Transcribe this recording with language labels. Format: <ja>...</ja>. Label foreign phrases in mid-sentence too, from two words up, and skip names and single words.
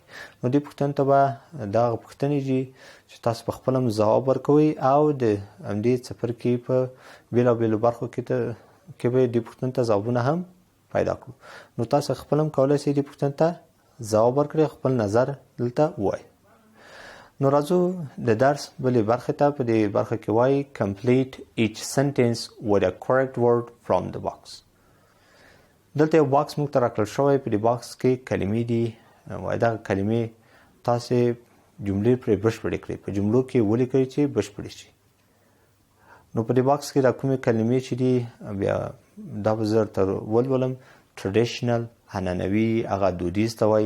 <ps>نو دې پوښتنې ته به دغه پوښتنې دي چې تاسو په خپله هم ځواب ورکوئ او د همدې څپرکي په بېلابېلو برخو کې به دې پوښتنې ته ځوابونه هم پیدا کړو. نو تاسو خپله هم کولی شئ دې پوښتنې ته ځواب ورکړئ، خپل نظر دلته ووایئ. نو راځو د درس بلې برخې ته. په دې برخه کې وایي</ps> <en>complete each sentence with a correct word from the box.</en> <ps>دلته یو باکس موږ ته راکړل شوی، په دې باکس کې کلمې دي، وایي دغه کلمې تاسې جملې پرې بشپړې کړئ، په جملو کې ولیکئ چې بشپړې شي. نو په دې باکس کې دا کومې کلمې چې دي بیا دا به زه درته ولولم. ټریډیشنل عنعنوي، هغه دودیز ته وایي.</ps>